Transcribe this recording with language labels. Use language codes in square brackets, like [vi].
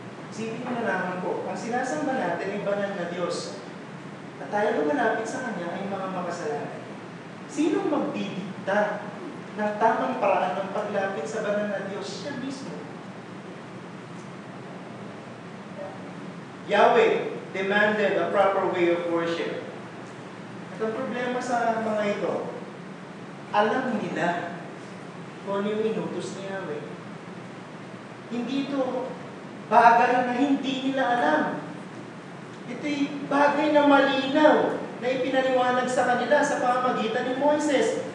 [tl] Isipin mo na lamang po, ang sinasamba natin ay banal na Diyos at tayo lumalapit sa Kanya ay mga makasalanan. Sinong magdidikta ng tamang paraan ng paglapit sa banal na Diyos? Siya mismo. [en] Yahweh demanded a proper way of worship. [tl] At ang problema sa mga ito, alam nila kung ano yung inutos ni Yahweh. Hindi ito bagay na hindi nila alam. Ito'y bagay na malinaw na ipinaliwanag sa kanila sa pamamagitan ni Moises.